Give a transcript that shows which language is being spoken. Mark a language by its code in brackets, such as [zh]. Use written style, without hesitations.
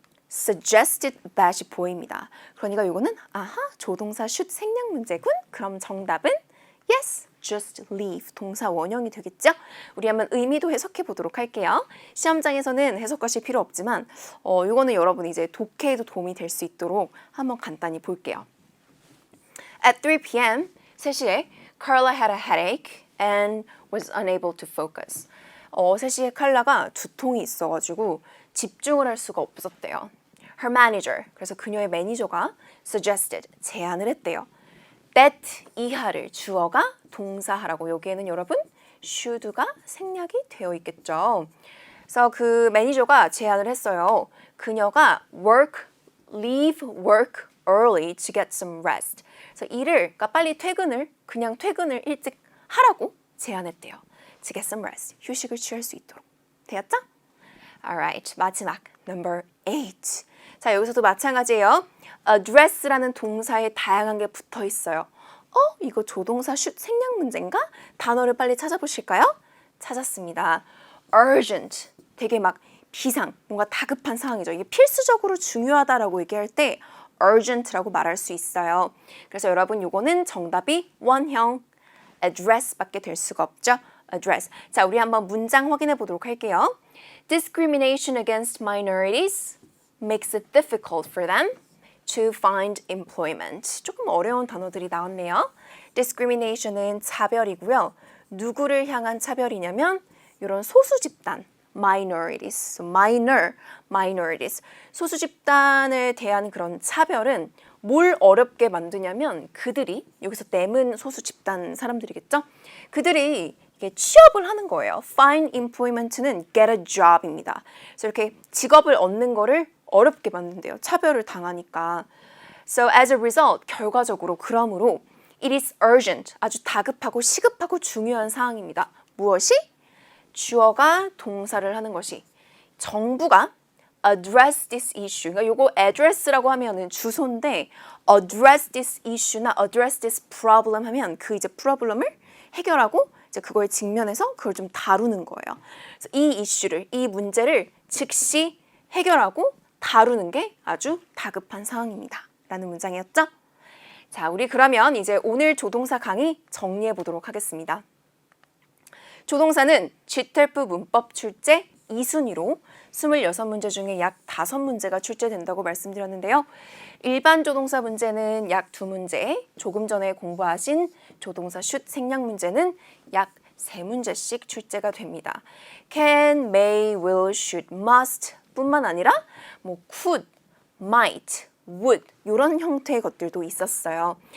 [ko] suggested that이 보입니다. 그러니까 이거는 아하 조동사 should 생략 문제군. 그럼 정답은 [en] yes, just leave [ko] 동사 원형이 되겠죠? 우리 한번 의미도 해석해 보도록 할게요. 시험장에서는 해석하실 필요 없지만 이거는 여러분 이제 독해에도 도움이 될 수 있도록 한번 간단히 볼게요. [en] At 3 p.m. [ko] 3시에 [en] Carla had a headache and was unable to focus. [ko] 3시에 칼라가 두통이 있어가지고 집중을 할 수가 없었대요. [en] Her manager, [ko] 그래서 그녀의 매니저가 suggested, 제안을 했대요. that 이하를 주어가 동사하라고 여기에는 여러분 should가 생략이 되어 있겠죠. 그래서 그 매니저가 제안을 했어요. 그녀가 [en] leave work early to get some rest. [ko] 그래서 그러니까 빨리 그냥 퇴근을 일찍 하라고 제안했대요. [en] To get some rest. [ko] 휴식을 취할 수 있도록. 되었죠? [en] Alright, [ko] 마지막 [en] number 8. [ko] 자, 여기서도 마찬가지예요. address라는 동사에 다양한 게 붙어 있어요. 이거 조동사 슛 생략 문제인가? 단어를 빨리 찾아보실까요? 찾았습니다. urgent, 되게 막 뭔가 다급한 상황이죠. 이게 필수적으로 중요하다라고 얘기할 때 urgent라고 말할 수 있어요. 그래서 여러분 요거는 정답이 원형 address밖에 될 수가 없죠. address. 자, 우리 한번 문장 확인해 보도록 할게요. [en] Discrimination against minorities makes it difficult for them to find employment. [ko] 조금 어려운 단어들이 나왔네요. Discrimination은 차별이고요. 누구를 향한 차별이냐면 이런 소수 집단, minorities, minorities. 소수 집단에 대한 그런 차별은 뭘 어렵게 만드냐면 그들이, 여기서 them은 소수 집단 사람들이겠죠? 그들이 이게 취업을 하는 거예요. [en] Find employment는 get a job입니다. [ko] 그래서 이렇게 직업을 얻는 거를 어렵게 만든대요. 차별을 당하니까. [en] So as a result, [ko] 결과적으로 그러므로 [en] it is urgent, [ko] 아주 다급하고 시급하고 중요한 사항입니다. 무엇이? 주어가 동사를 하는 것이. 정부가 [en] address this issue. [ko] 그러니까 요거 address라고 하면은 주소인데 [en] address this issue [ko] 나 [en] address this problem [ko] 하면 그 이제 problem을 해결하고 이제 그거에 직면해서 그걸 좀 다루는 거예요. 그래서 이 문제를 즉시 해결하고 다루는 게 아주 다급한 상황입니다. 라는 문장이었죠? 자, 우리 그러면 이제 오늘 조동사 강의 정리해 보도록 하겠습니다. 조동사는 GTELF 문법 출제 2순위로 26문제 중에 약 5문제가 출제된다고 말씀드렸는데요. 일반 조동사 문제는 약 2문제, 조금 전에 공부하신 조동사 슛 생략 문제는 약 3문제씩 출제가 됩니다. can, may, will, should, must 뿐만 아니라 could, might, would 이런 형태의 것들도 있었어요.